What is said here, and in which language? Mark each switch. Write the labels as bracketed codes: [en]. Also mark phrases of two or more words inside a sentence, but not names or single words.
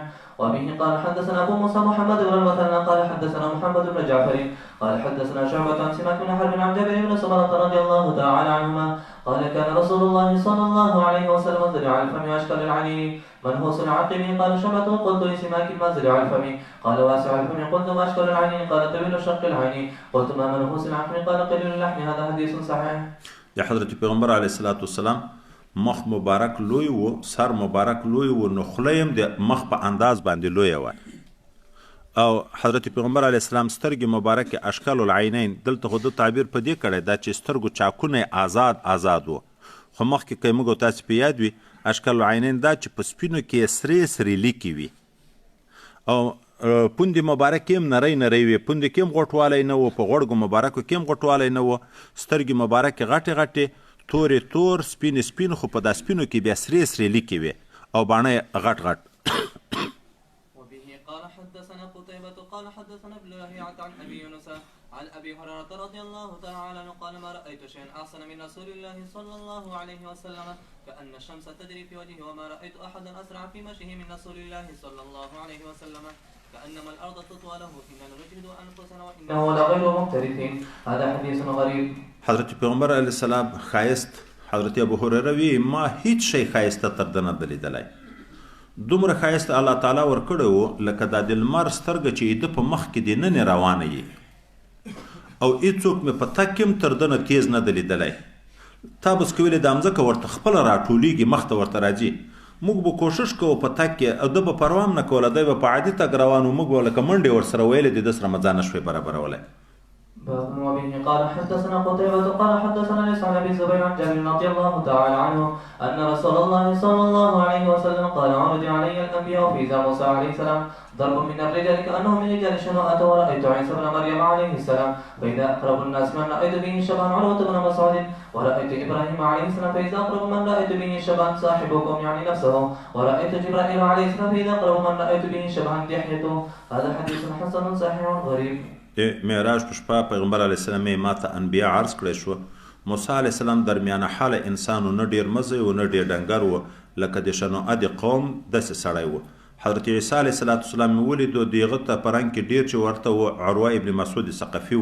[ar] وبه قال حدثنا ابو موسى محمد بن المثنى قال حدثنا محمد بن جعفر قال حدثنا شعبة عن سماك بن حرب عن جابر بن سمرة رضي الله تعالى عنهما قال كان رسول الله صلى الله عليه وسلم ذريع الفم اشكل العين منهوس العقل. قال شعبة قلت لسماك ما ذريع الفم قال واسع الفم قلت ما اشكل العين قال طويل شق العين قلت ما منهوس العقل قال قليل اللحم. هذا حديث صحيح. [ps] د حضرت پیغمبر [ar] علیه الصلاة والسلام [ps] مخ مبارک لوی و سر مبارک لوی و نو خلیم د مخ په انداز باندې لوی و او حضرت پیغمبر [ar] علیه السلام [ps] سترګې مبارک [ar] اشکال العینین [ps] دلته خو د تعبیر په دې کړی دا چې سترګو چاکونه آزاد و خو مخکې که موږ تاسې په یاد وي [ar] اشکال العینین [ps] دا چې په سپینو کې سرې لیکې وي او پوندې مبارک هم نری وي پوندې کې هم غوټوالی نه و په غوړګو مبارکو کې هم غوټوالی نه و سترګې مبارک غټې تور سپین خو په دا سپینو کې بیا سرې لیکې وي او باڼه غټ. [ar] وبه قال حدثنا قتيبة قال حدثنا ابن لهيعة عن ابي يونس عن أبي هريرة رضي الله تعالى عنه قال ما رأيت شيئا أحسن من رسول الله صلى الله عليه وسلم كأن الشمس تجري في وجهه وما رأيت أحدا أسرع في مشيه من رسول الله صلى الله عليه وسلم كأنما الأرض تطوى له إننا نجهد أنفسنا وإنه لغير مختلف. هذا حديث غريب. [ps] حضرت پیغمبر [ar] علیه السلام [ps] خایست حضرت ابو هریره وی ما هیڅ شی خایسته تر ده نه ده لیدلی. دومره ښایست الله تعالی ورکړی و لکه دا د لمر سترګه چې د په مخ کې دننه روانه یي او هیڅوک مې په تګ کې هم تر ده نه تیز نه ده لیدلی. تا بس که ویلې دا مځکه ورته خپله راټولیږي مخ ته ورته راځي موږ به کوشش کوو په تګ کې او ده به پروا هم نه کوله دی به په عادي تګ روان و موږ به لکه منډې ورسره ویلې د ده سره مزه نه شوې برابرولی. [ar] باب وبه قال حدثنا قتيبة قال حدثنا ليس عن ابي الزبير عن جابر رضي الله تعالى عنه ان رسول الله صلى الله عليه وسلم قال عرض علي الانبياء في ذا موسى عليه السلام ضرب من الرجال كانه من رجال شنوءة ورأيت عيسى بن مريم عليه السلام فإذا أقرب الناس من رأيت به شبها عروة بن مسعود ورأيت إبراهيم عليه السلام فإذا أقرب من رأيت به شبها صاحبكم يعني نفسه ورأيت جبرائيل عليه السلام فإذا أقرب من رأيت به شبها دحيته. هذا حديث حسن صحيح غريب. [ps] د معراج په شپه پیغمبر [ar] علیه السلام [ps] یې ماته انبیا عرض کړی شو. موسی [ar] علیه السلام [ps] درمیانه حاله انسان و نه ډېر مزی و نه ډېر ډنګر و لکه د شنوعه د قوم داسې سړی و. حضرت عیسی [ar] علیه السلام [ps] مې ولیدو د هغه ته په رنګ کې ډېر چې ورته و عروه ابن مسعود ثقفي و.